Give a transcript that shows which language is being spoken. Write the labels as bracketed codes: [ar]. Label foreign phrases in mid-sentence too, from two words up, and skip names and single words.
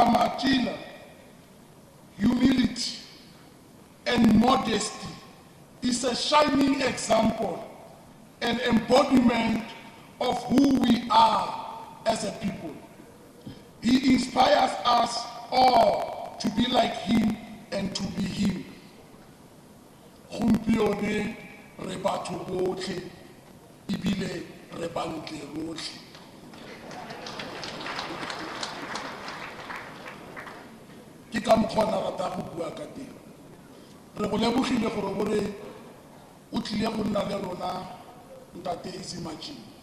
[en] Matila, humility and modesty is a shining example and embodiment of who we are as a people. He inspires us all to be like him and to be him. [tn] Gompieno re batho botlhe ebile re bantle botlhe. Ke ka mokgwa na rata go bua ka teng. Re go lebogile gore bore o tlile go nna le rona ntate Izimatila.